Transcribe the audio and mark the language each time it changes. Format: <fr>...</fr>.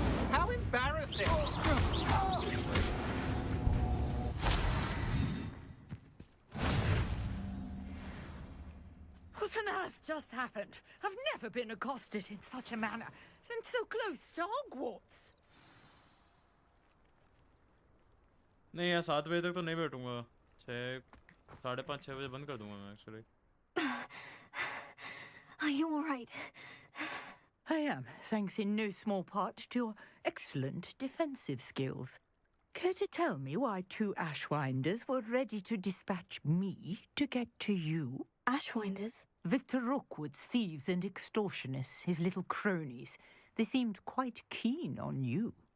<en>How embarrassing! What on earth just happened? I've never been accosted in such a manner, and so close to Hogwarts.</en> <hi>नहीं यार 7 बजे तक तो नहीं बैठूंगा 5:30 6 बजे बंद कर दूंगा मैं actually</hi> <en>Are you all right? I am, thanks in no small part to your excellent defensive skills. Care to tell me why 2 Ashwinders were ready to dispatch me to get to you? Ashwinders? Victor Rookwood's thieves and extortionists, his little cronies. They seemed quite keen on you.</en>